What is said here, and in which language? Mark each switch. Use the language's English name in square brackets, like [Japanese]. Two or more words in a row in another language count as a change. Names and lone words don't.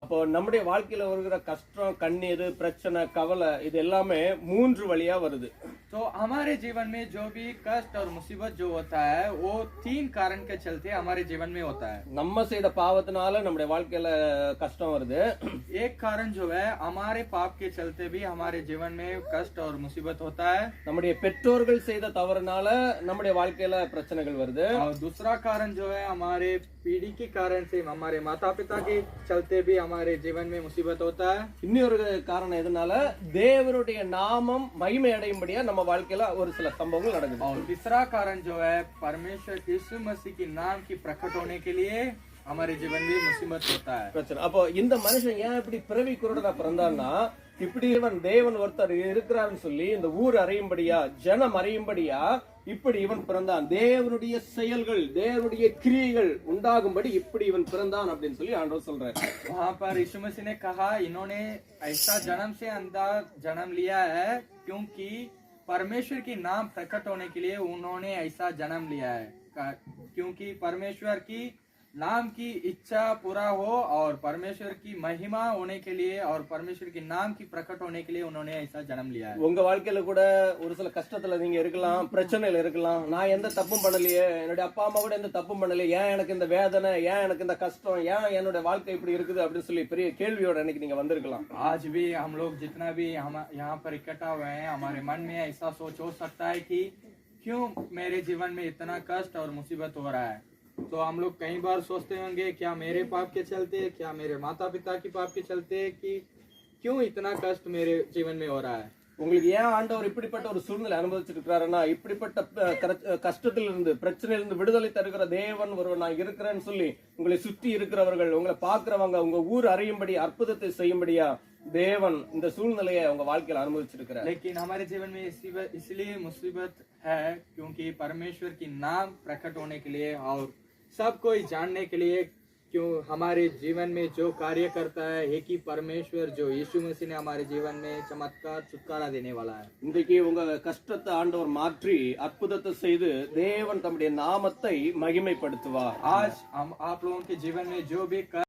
[Tamil] அப்போ நம்முடைய வாழ்க்கையில வருகிற கஷ்டம், கண்ணீர், பிரச்சனை, கவலை இது எல்லாமே 3 வழியா வருது. [Hindi] तो हमारे जीवन में जो भी कष्ट और मुसीबत जो होता है वो 3 कारण के चलते हमारे जीवन में होता है। [Tamil] நம்ம செய்த பாவத்தினால நம்முடைய வாழ்க்கையில கஷ்டம் வருது. [Hindi] एक कारण जो है हमारे पाप के चलते भी हमारे जीवन में कष्ट और मुसीबत होता है। [Tamil] நம்முடைய பெற்றோர்கள் செய்த தவறுனால நம்முடைய வாழ்க்கையில பிரச்சனைகள் வருது. [Hindi] और दूसरा कारण जो है हमारे पीढ़ी के कारण से हमारे माता पिता के चलते भी हमारे जीवन में मुसीबत होता है। [Tamil] இன்னொரு காரணம் எதனால தேவனுடைய நாமம் மகிமை அடையும்படியா நம்ம வாழ்க்கையில ஒரு சில சம்பவங்கள் நடக்குது. [Hindi] और तीसरा कारण जो है परमेश्वर यीशु मसीह के नाम की प्रकट होने के लिए हमारे जीवन में मुसीबत होता है। [Tamil] பிரச்சனை. அப்போ இந்த மனுஷன் ஏன் இப்படி பிறவி குருடனா பிறந்தான்னா, இப்படி இவன் தேவன் ஒருத்தர் இருக்கிறாருன்னு சொல்லி இந்த ஊர் அறியும்படியா, ஜனம் அறியும்படியா இப்படி இவன் பிறந்தான். தேவனுடைய செயல்கள், தேவனுடைய கிரியைகள் உண்டாகும்படி இப்படி இவன் பிறந்தான் அப்படின்னு சொல்லி ஆண்டவர் சொல்றாரு. [Hindi] वहाँ पर यीशु मसीह ने कहा इन्होंने ऐसा जन्म से अंधा जन्म लिया है क्योंकि परमेश्वर की नाम प्रकट होने के लिए उन्होंने ऐसा जन्म लिया है, क्योंकि परमेश्वर की नाम की इच्छा पूरा हो और परमेश्वर की महिमा होने के लिए और परमेश्वर की नाम की प्रकट होने के लिए उन्होंने ऐसा जन्म लिया है। [Tamil] உங்க வாழ்க்கையில கூட ஒரு சில கஷ்டத்துல நீங்க இருக்கலாம், பிரச்சனையில இருக்கலாம். நான் எந்த தப்பும் பண்ணலையே, என்னுடைய அப்பா அம்மா கூட எந்த தப்பும் பண்ணலையே, ஏன் எனக்கு இந்த வேதனை, ஏன் எனக்கு இந்த கஷ்டம், ஏன் என்னோட வாழ்க்கை இப்படி இருக்குது அப்படின்னு சொல்லி பெரிய கேள்வியோட இன்னைக்கு நீங்க வந்திருக்கலாம். [Hindi] आज भी हम लोग जितना भी हम यहाँ पर इकट्ठा हुए हैं, हमारे मन में ऐसा सोच हो सकता है कि क्यों मेरे जीवन में इतना कष्ट और मुसीबत हो रहा है। तो हम लोग कई बार सोचते होंगे क्या मेरे पाप के चलते, क्या मेरे माता पिता के पाप के चलते, कि क्यों इतना कष्ट मेरे जीवन में हो रहा है। [Tamil] உங்களுக்கு ஏன் ஆண்டவர் இப்படிப்பட்ட ஒரு சூழ்நிலை அனுபவிச்சிருக்கிறாருன்னா, இப்படிப்பட்ட கஷ்டத்திலிருந்து பிரச்சனையிலிருந்து விடுதலை தருகிற தேவன் ஒருவர் நான் இருக்கிறேன்னு சொல்லி உங்களை சுற்றி இருக்கிறவர்கள், உங்களை பாக்குறவங்க, உங்க ஊர் அறியும்படி அற்புதத்தை செய்யும்படியா தேவன் இந்த சூழ்நிலையை உங்க வாழ்க்கையில அனுபவிச்சிருக்கிறார். [Hindi] लेकिन हमारे जीवन में इसलिए मुसीबत है क्योंकि परमेश्वर की नाम प्रकट होने के लिए और सब कोई जानने के लिए, क्यों हमारे जीवन में जो कार्य करता है एक ही परमेश्वर जो यीशु मसीह ने हमारे जीवन में चमत्कार छुटकारा देने वाला है। [Tamil] இன்றைக்கு உங்க கஷ்டத்தை ஆண்டவர் மாற்றி அற்புதத்தை செய்து தேவன் தம்முடைய நாமத்தை மகிமைப்படுத்துவார். [Hindi] आज हम आप लोगों के जीवन में जो भी